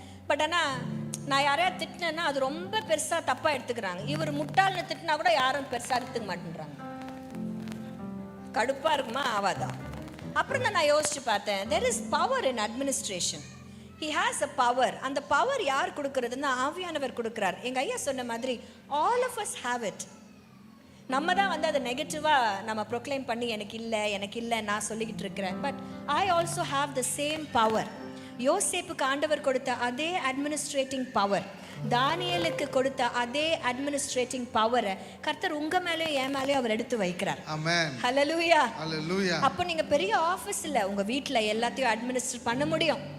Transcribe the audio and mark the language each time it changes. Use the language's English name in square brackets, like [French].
[Tamil] But ஆனா நான் யாரையா திட்டினேன்னா அது ரொம்ப பெருசா தப்பா எடுத்துக்கிறாங்க. இவர் முட்டாள்னு திட்டினா கூட யாரும் பெருசா எடுத்துக்க மாட்டேன்றாங்க. கடுப்பா இருக்குமா ஆவாதா? அப்புறம் தான் நான் யோசிச்சு பார்த்தேன், [English] there is power in administration. He has a power. [Tamil] அந்த பவர் யார் கொடுக்கறதுன்னா ஆவியானவர் கொடுக்கிறார். எங்க ஐயா சொன்ன மாதிரி [English] all of us have it. [Tamil] நம்ம தான் வந்து அதை நெகட்டிவா நம்ம ப்ரொக்ளைம் பண்ணி எனக்கு இல்லை நான் சொல்லிக்கிட்டு இருக்கிறேன். [English] But I also have the same power. [Tamil] யோசேப்புக்கு ஆண்டவர் கொடுத்த அதே அட்மினிஸ்ட்ரேட்டிங் பவர், தானியேலுக்கு கொடுத்த அதே அட்மினிஸ்ட்ரேட்டிங் பவரை கர்த்தர் உங்க மேலயும் என் மேலயும் அவர் எடுத்து வைக்கிறார். ஆமென், ஹல்லேலூயா, ஹல்லேலூயா. அப்போ நீங்க பெரிய ஆபீஸ்ல உங்க வீட்ல எல்லாத்தையும் அட்மினிஸ்ட்ரேட் பண்ண முடியும்.